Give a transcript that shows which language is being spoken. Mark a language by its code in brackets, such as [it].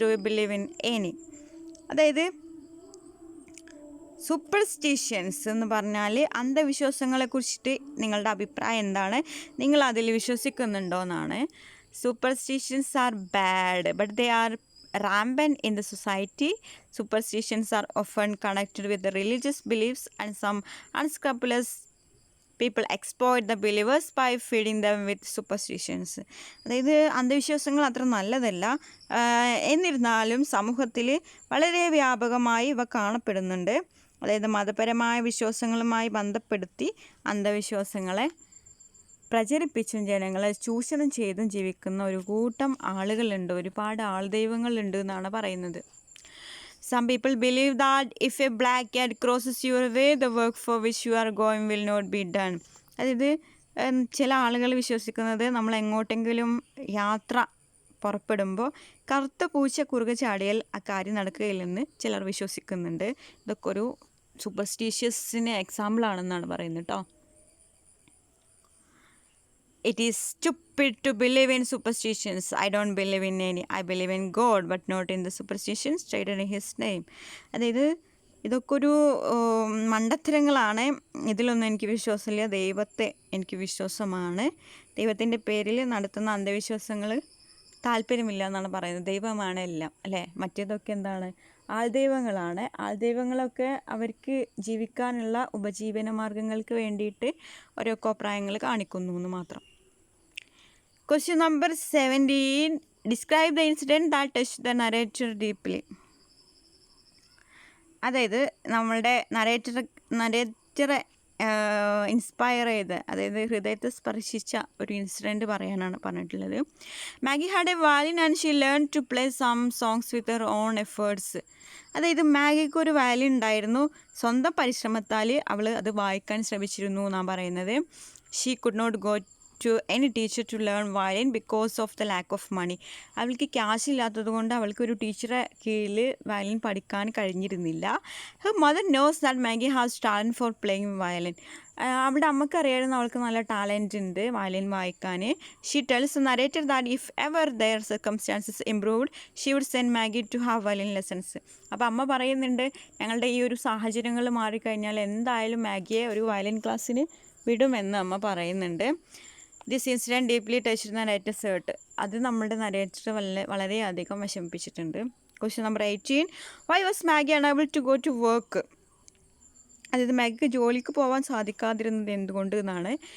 [en] Do you believe in any? [ml] അതായത് superstitions എന്ന് പറഞ്ഞാൽ അന്ധവിശ്വാസങ്ങളെക്കുറിച്ചിട്ട് നിങ്ങളുടെ അഭിപ്രായം എന്താണ്? നിങ്ങൾ അതിൽ വിശ്വസിക്കുന്നുണ്ടോ എന്നാണ്. [en] Superstitions are bad but they are rampant in the society. Superstitions are often connected with the religious beliefs and some unscrupulous people exploit the believers by feeding them with superstitions. [ml] അതായത് അന്ധവിശ്വാസങ്ങൾ അത്ര നല്ലതല്ല, എന്നിരുന്നാലും സമൂഹത്തിൽ വളരെ വ്യാപകമായി ഇവ കാണപ്പെടുന്നുണ്ട്. അതായത് മതപരമായ വിശ്വാസങ്ങളുമായി ബന്ധപ്പെടുത്തി അന്ധവിശ്വാസങ്ങളെ പ്രചരിപ്പിച്ചും ജനങ്ങളെ ചൂഷണം ചെയ്തും ജീവിക്കുന്ന ഒരു കൂട്ടം ആളുകളുണ്ട്, ഒരുപാട് ആൾദൈവങ്ങളുണ്ട് എന്നാണ് പറയുന്നത്. [en] Some people believe that if a black cat crosses your way, the work for which you are going will not be done. [ml] അതായത് ചില ആളുകൾ വിശ്വസിക്കുന്നത് നമ്മൾ എങ്ങോട്ടെങ്കിലും യാത്ര പുറപ്പെടുമ്പോൾ കറുത്ത പൂച്ച കുറുകെ ചാടിയാൽ ആ കാര്യം നടക്കുകയില്ലെന്ന് ചിലർ വിശ്വസിക്കുന്നുണ്ട്. ഇതൊക്കെ ഒരു സൂപ്പർസ്റ്റീഷ്യസിന് എക്സാമ്പിളാണെന്നാണ് പറയുന്നത് കേട്ടോ. [en] It is stupid to believe in superstitions. I don't believe in any. I believe in God, but not in the superstitions stated in His name. [ml] അതായത് ഇതൊക്കെ ഒരു മണ്ടത്തരങ്ങളാണ്. ഇതിലൊന്നും എനിക്ക് വിശ്വാസമില്ല. ദൈവത്തെ എനിക്ക് വിശ്വാസമാണ്. ദൈവത്തിൻ്റെ പേരിൽ നടത്തുന്ന അന്ധവിശ്വാസങ്ങൾ താല്പര്യമില്ല എന്നാണ് പറയുന്നത്. ദൈവമാണ് എല്ലാം അല്ലേ. മറ്റേതൊക്കെ എന്താണ്? ആൾദൈവങ്ങളാണ്. ആൾദൈവങ്ങളൊക്കെ അവർക്ക് ജീവിക്കാനുള്ള ഉപജീവന മാർഗങ്ങൾക്ക് വേണ്ടിയിട്ട് ഓരോ കോപ്രായങ്ങൾ കാണിക്കുന്നു എന്ന് മാത്രം. [en] Question number 17. Describe the incident that touched the narrator deeply. [ml] അതായത് നമ്മളുടെ നരേറ്ററെ ഇൻസ്പയർ ചെയ്ത്, അതായത് ഹൃദയത്തെ സ്പർശിച്ച ഒരു ഇൻസിഡൻറ്റ് പറയാനാണ് പറഞ്ഞിട്ടുള്ളത്. [en] Maggie had a violin and she learn to play some songs with her own efforts. [ml] അതായത് മാഗിക്ക് ഒരു വയലിൻ ഉണ്ടായിരുന്നു, സ്വന്തം പരിശ്രമത്താൽ അവൾ അത് വായിക്കാൻ ശ്രമിച്ചിരുന്നു എന്നാണ് പറയുന്നത്. [en] She could not go to any teacher to learn violin because of the lack of money. [ml] അവൾക്ക് ക്യാഷ് ഇല്ലാത്തത് കൊണ്ട് അവൾക്ക് ഒരു ടീച്ചറെ കീഴിൽ വയലിൻ പഠിക്കാൻ കഴിഞ്ഞിരുന്നില്ല. [en] her mother knows that Maggie has talent for playing violin. [ml] അവളുടെ അമ്മക്ക് അറിയായിരുന്നു അവൾക്ക് നല്ല ടാലൻറ്റ് ഉണ്ട് വയലിൻ വായിക്കാൻ. [en] she tells the narrator that if ever their circumstances improved she would send Maggie to have violin lessons. [ml] അപ്പോൾ അമ്മ പറയുന്നുണ്ട്, ഞങ്ങളുടെ ഈ ഒരു സാഹചര്യങ്ങൾ മാറിക്കഴിഞ്ഞാൽ എന്തായാലും മാഗിയെ ഒരു വയലിൻ ക്ലാസ്സിന് വിടുമെന്ന് അമ്മ പറയുന്നുണ്ട്. [en] This incident deeply touched the narrator's heart. [ml] അത് നമ്മുടെ നരേറ്റർ വളരെയധികം വിഷമിപ്പിച്ചിട്ടുണ്ട്. [en] Question number 18. Why was Maggie unable to go to work? [ml] അതായത് മാഗിക്ക് ജോലിക്ക് പോകാൻ സാധിക്കാതിരുന്നത് എന്തുകൊണ്ട് എന്നാണ്.